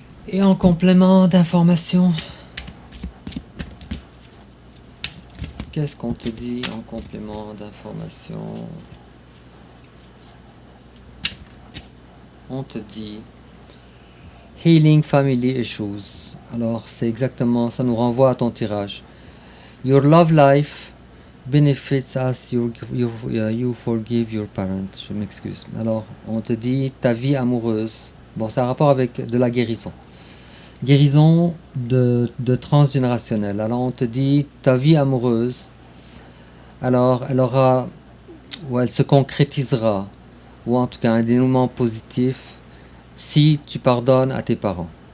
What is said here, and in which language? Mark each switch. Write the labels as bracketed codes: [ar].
[fr] Et en complément d'information, qu'est-ce qu'on te dit en complément d'information? On te dit [en] Healing Family Issues. [fr] Alors c'est exactement, ça nous renvoie à ton tirage. [en] Your love life benefits as you forgive your parents. [fr] Je m'excuse. Alors on te dit ta vie amoureuse. Bon, c'est un rapport avec de la guérison. Guérison de transgénérationnel. Alors on te dit ta vie amoureuse, alors elle aura, ou elle se concrétisera, ou en tout cas un dénouement positif, si tu pardonnes à tes parents.